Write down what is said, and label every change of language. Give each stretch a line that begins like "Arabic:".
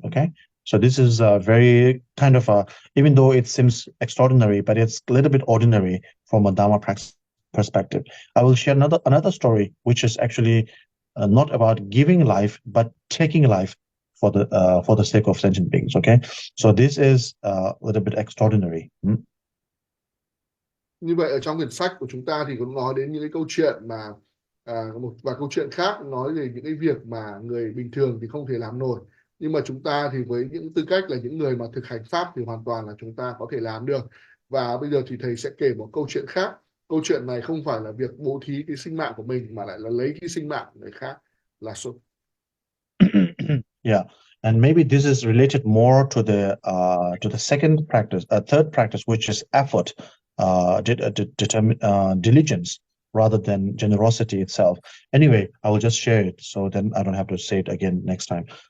English: Okay, so this is a very kind of even though it seems extraordinary, but it's a little bit ordinary from a Dharma practice perspective. I will share another story, which is actually not about giving life, but taking life for the sake of sentient beings. Okay, so this is a little bit extraordinary.
Vietnamese: Như vậy ở trong quyển sách của chúng ta thì cũng nói đến những cái câu chuyện mà một vài câu chuyện khác nói về những cái việc mà người bình thường thì không thể làm nổi, nhưng mà chúng ta thì với những tư cách là những người mà thực hành pháp thì hoàn toàn là chúng ta có thể làm được. Và bây giờ thì thầy sẽ kể một câu chuyện khác. Câu chuyện này không phải là việc bố thí cái sinh mạng của mình, mà lại là lấy cái sinh mạng của người khác. Là số.
English: Yeah, and maybe this is related more to the second practice, third practice, which is effort, diligence, rather than generosity itself. Anyway, I will just share it, so then I don't have to say it again next time.